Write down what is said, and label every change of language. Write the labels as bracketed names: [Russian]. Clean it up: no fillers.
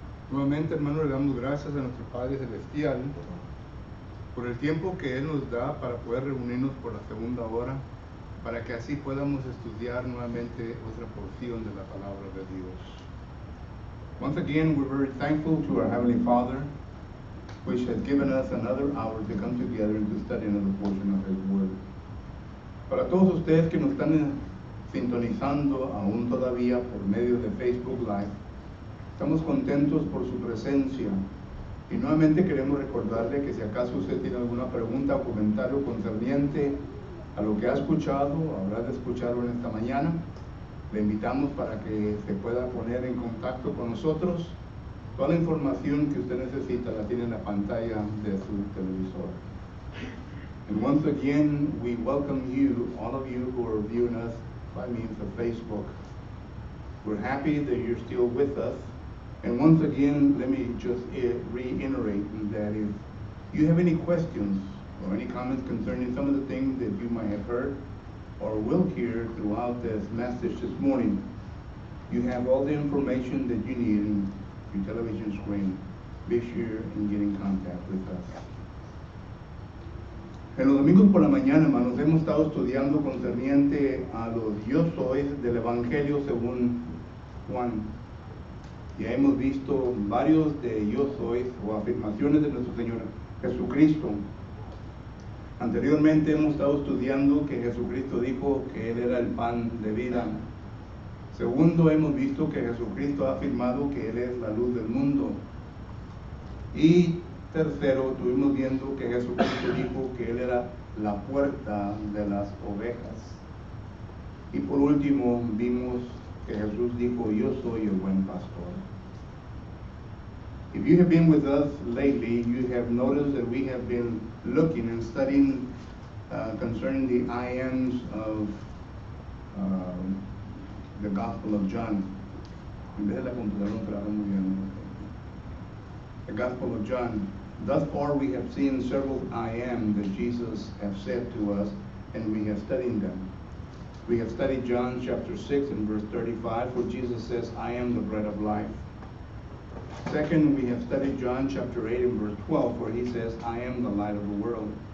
[Spanish] Nuevamente, hermanos, le damos gracias a nuestro Padre Celestial por el tiempo que Él nos da para poder reunirnos por la segunda hora, para que así podamos estudiar nuevamente otra porción de la palabra de Dios. [English] Once again, we're very thankful to our Heavenly Father, which has given us another hour to come together and to study another portion of His Word. [Spanish] Para todos ustedes que nos están sintonizando aún todavía por medio de Facebook Live, estamos contentos por su presencia y nuevamente queremos recordarle que si acaso usted tiene alguna pregunta o comentario concerniente a lo que ha escuchado o habrá de escucharlo en esta mañana, le invitamos para que se pueda poner en contacto con nosotros. Toda la información que usted necesita la tiene en la pantalla de su televisor. [English] And once again, we welcome you, all of you who are viewing us by means of Facebook. We're happy that you're still with us. And once again, let me just reiterate that if you have any questions or any comments concerning some of the things that you might have heard or will hear throughout this message this morning, you have all the information that you need in your television screen. Be sure and get in contact with us. [Spanish] En los domingos por la mañana, hermanos, hemos estado estudiando concerniente a los yo soy del Evangelio según Juan. Ya hemos visto varios de yo soy o afirmaciones de nuestro Señor Jesucristo. Anteriormente hemos estado estudiando que Jesucristo dijo que Él era el pan de vida. Segundo, hemos visto que Jesucristo ha afirmado que Él es la luz del mundo. Y tercero, estuvimos viendo que Jesucristo dijo que Él era la puerta de las ovejas. Y por último, vimos que Jesús dijo, yo soy el buen pastor. [English] If you have been with us lately, you have noticed that we have been looking and studying concerning the I ams of the Gospel of John. [Spanish] En vez de la computadora no trabaja muy bien. [English] The Gospel of John. Thus far we have seen several I am that Jesus have said to us, and we have studied them. We have studied John chapter 6 and verse 35, where Jesus says, I am the bread of life. Second, we have studied John chapter 8 and verse 12, where he says, I am the light of the world.